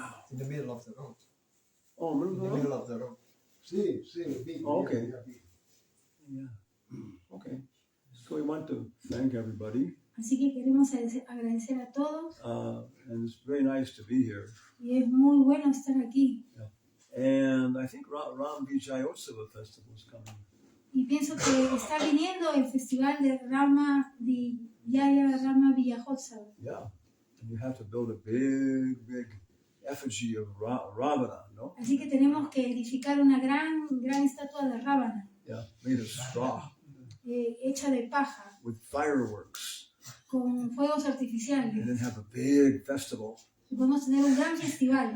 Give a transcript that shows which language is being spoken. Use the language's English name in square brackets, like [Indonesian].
[English] In the middle of the road. Oh, In the middle of the road. [Spanish] Sí, big. [English] Okay. Big. Yeah. Okay. So we want to thank everybody. [Spanish] Así que queremos agradecer a todos [English] And it's very nice to be here. [Spanish] y es muy bueno estar aquí. [English] And I think Ram Vijayotsava Festival is coming. [Spanish] Y pienso que está viniendo el festival de Rama Vijayotsava. [English] Yeah. And you have to build a big effigy of Ravana, no? [Spanish] Así que tenemos que edificar una gran estatua de Ravana. [English] Yeah, made of straw. [Spanish] Hecha de paja. [English] With fireworks. [Spanish] Con fuegos artificiales. [English] And then have a big festival. [Spanish] Y podemos tener un gran festival.